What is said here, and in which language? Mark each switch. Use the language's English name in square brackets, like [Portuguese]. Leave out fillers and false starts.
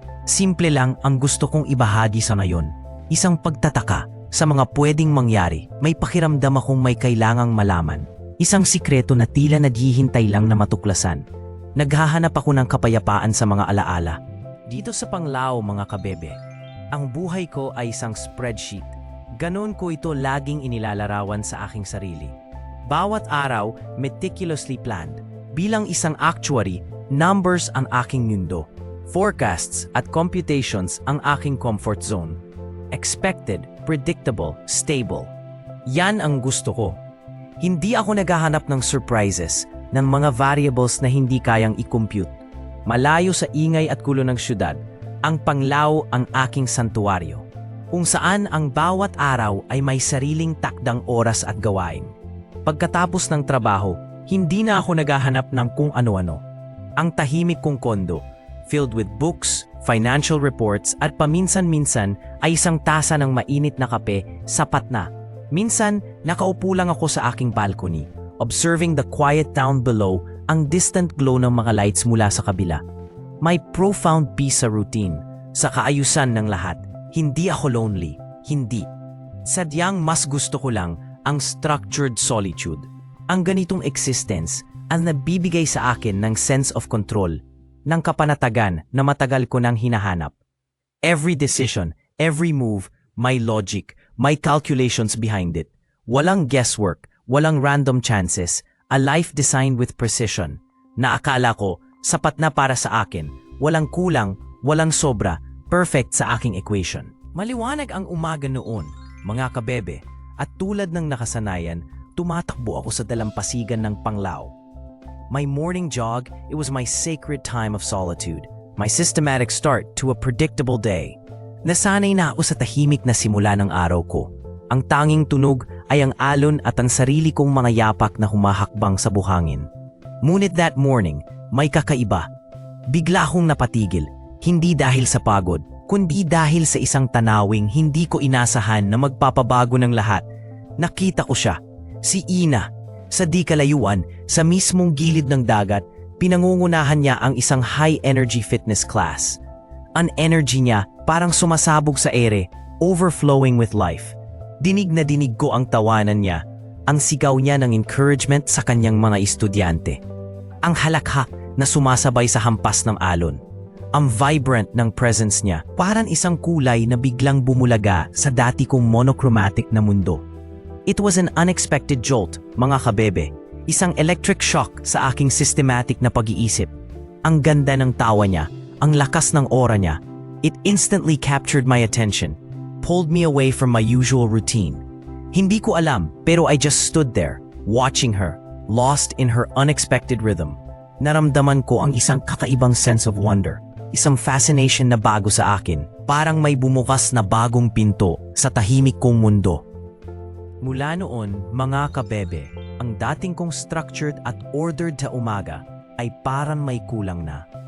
[Filipino] Simple lang ang gusto kong ibahagi sa ngayon. Isang pagtataka sa mga pwedeng mangyari, may pakiramdam akong may kailangang malaman. Isang sikreto na tila naghihintay lang na matuklasan. Naghahanap ako ng kapayapaan sa mga alaala. Dito sa Panglao mga kabebe, ang buhay ko ay isang spreadsheet. Ganon ko ito laging inilalarawan sa aking sarili. Bawat araw, [English] meticulously planned. [Filipino] Bilang isang actuary, numbers ang aking mundo. Forecasts at computations ang aking comfort zone. [English] Expected, predictable, stable. [Filipino] Yan ang gusto ko. Hindi ako naghahanap ng surprises, ng mga variables na hindi kayang i-compute. Malayo sa ingay at gulo ng syudad, ang Panglao ang aking santuwaryo, kung saan ang bawat araw ay may sariling takdang oras at gawain. Pagkatapos ng trabaho, hindi na ako naghahanap ng kung ano-ano. Ang tahimik kong kondo, [English] filled with books, [Filipino] financial reports at paminsan-minsan ay isang tasa ng mainit na kape, sapat na. Minsan, nakaupo lang ako sa aking balcony, [English] observing the quiet town below, [Filipino] ang [English] distant glow [Filipino] ng mga lights mula sa kabila. May [English] profound peace [Filipino] sa routine, sa kaayusan ng lahat. Hindi ako lonely, hindi. Sadyang mas gusto ko lang ang [English] structured solitude. [Filipino] Ang ganitong existence ang nabibigay sa akin ng [English] sense of control, [Filipino] ng kapanatagan na matagal ko nang hinahanap. [English] Every decision, every move, may logic, may calculations behind it. [Filipino] Walang guesswork, walang [English] random chances, a life designed with precision, [Filipino] na akala ko sapat na para sa akin, walang kulang, walang sobra, perfect sa aking equation. Maliwanag ang umaga noon, mga kabebe, at tulad ng nakasanayan, tumatakbo ako sa dalampasigan ng Panglao. [English] My morning jog, it was my sacred time of solitude, my systematic start to a predictable day. [Filipino] Nasanay na ako sa tahimik na simula ng araw ko. Ang tanging tunog ay ang alon at ang sarili kong mga yapak na humahakbang sa buhangin. Ngunit [English] that morning, [Filipino] may kakaiba. Bigla akong napatigil, hindi dahil sa pagod, kundi dahil sa isang tanawing hindi ko inasahan na magpapabago ng lahat. Nakita ko siya, si Ina. Sa di kalayuan, sa mismong gilid ng dagat, pinangungunahan niya ang isang [English] high-energy fitness class. [Filipino] Ang energy niya parang sumasabog sa ere, [English] overflowing with life. [Filipino] Dinig na dinig ko ang tawanan niya, ang sigaw niya ng encouragement sa kanyang mga estudyante. Ang halakhak na sumasabay sa hampas ng alon. Ang vibrant ng presence niya, parang isang kulay na biglang bumulaga sa dati kong monochromatic na mundo. [English] It was an unexpected jolt, [Filipino] mga kabebe. Isang electric shock sa aking systematic na pag-iisip. Ang ganda ng tawa niya, ang lakas ng aura niya. [English] It instantly captured my attention, pulled me away from my usual routine. [Filipino] Hindi ko alam, pero [English] I just stood there, watching her, lost in her unexpected rhythm. [Filipino] Naramdaman ko ang isang kakaibang [English] sense of wonder, [Filipino] isang fascination na bago sa akin, parang may bumukas na bagong pinto sa tahimik kong mundo. Mula noon, mga kabebe, ang dating kong structured at ordered na umaga ay parang may kulang na.